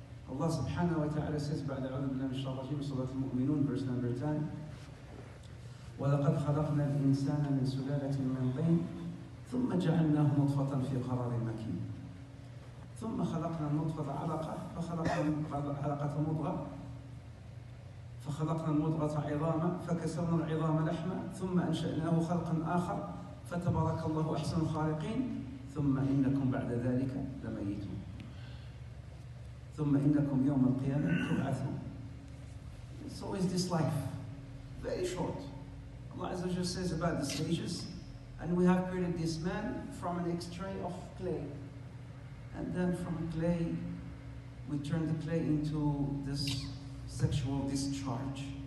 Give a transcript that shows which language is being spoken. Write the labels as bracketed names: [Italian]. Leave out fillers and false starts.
[Arabic] Allah subhanahu wa ta'ala says, بعد أعوذ بالله من الشيطان الرجيم, Surah Al-Mu'minun, [English] verse number 10. [Arabic] وَلَقَدْ خَلَقْنَا الْإِنسَانَ مِنْ سُلَالَةٍ مِنْ طِينٍ ثم جعلناه نطفة في قرار مكين ثم خلقنا النطفة علقة فخلقنا العلقة مضغة فخلقنا المضغة عظاما فكسرنا العظام لحما ثم أنشأناه خلقا آخر فتبارك الله أحسن الخالقين ثم إنكم بعد ذلك لميتون ثم إنكم يوم القيامة تبعثون. [English] So is this life very short. Allah Azza wa Jalla says about the stages. And we have created this man from an extray of clay. And then from clay, we turn the clay into this sexual discharge.